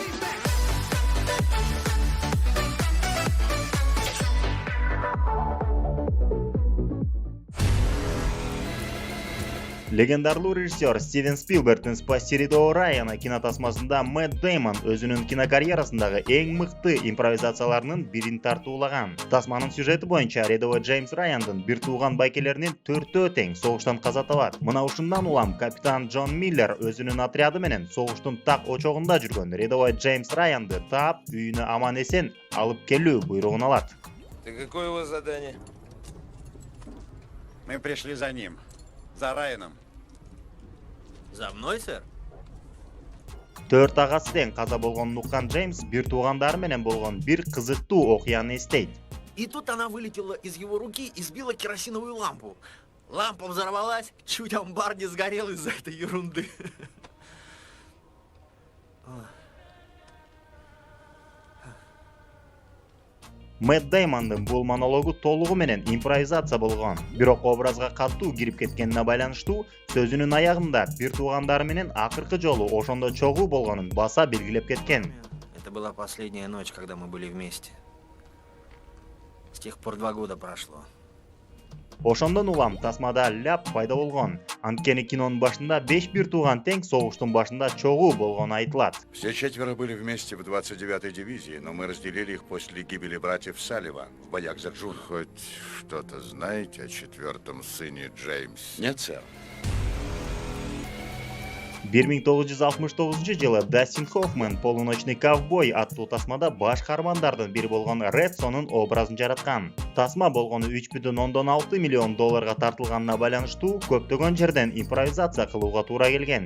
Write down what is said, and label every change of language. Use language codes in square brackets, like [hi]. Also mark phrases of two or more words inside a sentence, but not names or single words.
[ky] Легендарлуу режиссер Стивен Спилбергдин «Спасти рядового Райана» кинотасмасында Мэтт Дэймон өзүнүн кинокарьерасындагы эң мыкты импровизацияларынын бирин тартуулаган. Тасманын сюжети боюнча рядовой Джеймс Раяндын бир тууган байкелеринин 4-төө тең согуштан каза табат. Мына ушундан улам капитан Джон Миллер өзүнүн отряды менен согуштун так очогунда жүргөн рядовой Джеймс Раянды таап, үйүнө аман-эсен алып келүү буйругун алат. [ru] Какое у вас задание? Мы пришли за ним. За Райаном. За мной, сэр? [ky] 4 агасы тең каза болгонун уккан Джеймс бир туугандары менен болгон бир кызыктуу окуяны эстейт. [ru] И тут она вылетела из его руки и сбила керосиновую лампу. Лампа взорвалась, чуть амбар не сгорел из-за этой ерунды. [ky] Мэтт Дэймондун бул монологу толугу менен импровизация болгон. Бирок образга катуу кирип кеткенине байланыштуу сөзүнүн аягында бир туугандары менен акыркы жолу ошондо чогуу болгонун баса белгилеп кеткен. [ru] Это была последняя ночь, когда мы были вместе. С тех пор 2 года прошло. [ky] Ошондон улам тасмада ляп пайда болгон. Анткени кинонун башында 5 бир тууган тең согуштун башында чогуу болгону айтылат. [ru] Все 4 были вместе в 29-й дивизии, но мы разделили их после гибели братьев Салливан в боях за Джун. Хоть что-то знаете о 4-м сыне Джеймс? Нет, сэр. [ky] 1969 жылы Дастин Хоффман «Полуночный ковбой» аттуу тасмада баш каармандардын бири болгон Ред Сонун образын жараткан. Тасма болгону $3,6 миллион тартылганына байланыштуу көптөгөн жерден импровизация кылууга туура келген.